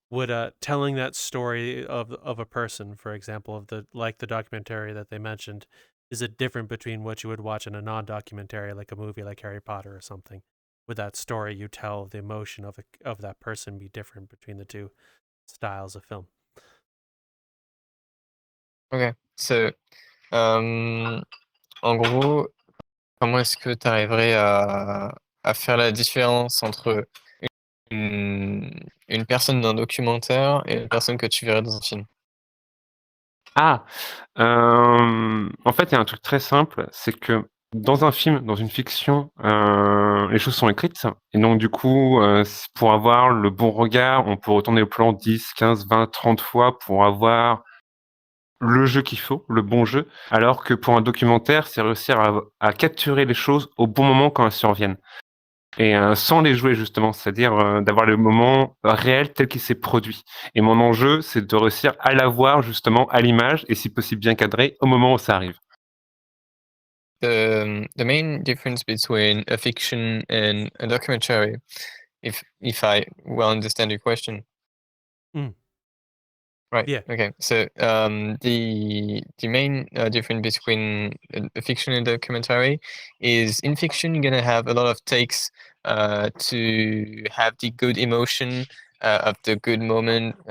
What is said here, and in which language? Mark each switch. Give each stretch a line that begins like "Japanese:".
English: would telling that story of a person, for example, of the documentary that they mentioned, is it different between what you would watch in a non-documentary, like a movie like Harry Potter or something? Would that story you tell, the emotion of that person, be different between the two styles of film? Ok.
French: So, en gros, comment est-ce que tu arriverais à faire la différence entre une personne d'un documentaire et une personne que tu verrais dans un film? Ah! En fait, il y a un truc très simple, c'est que dans un film, dans une fiction, les choses sont écrites et donc du coup, pour avoir le bon regard, on peut retourner le plan 10, 15, 20, 30 fois pour avoir le jeu qu'il faut, le bon jeu. Alors que pour un documentaire, c'est réussir à capturer les choses au bon moment quand elles surviennent et sans les jouer justement, c'est-à-dire, d'avoir le moment réel tel qu'il s'est produit et mon enjeu, c'est de réussir à l'avoir justement à l'image et si possible bien cadré au moment où ça arrive.
English: the main difference between a fiction and a documentary, if I well understand your question. Right. Yeah. Okay. So the main difference between a fiction and documentary is in fiction you're gonna have a lot of takes to have the good emotion of the good moment.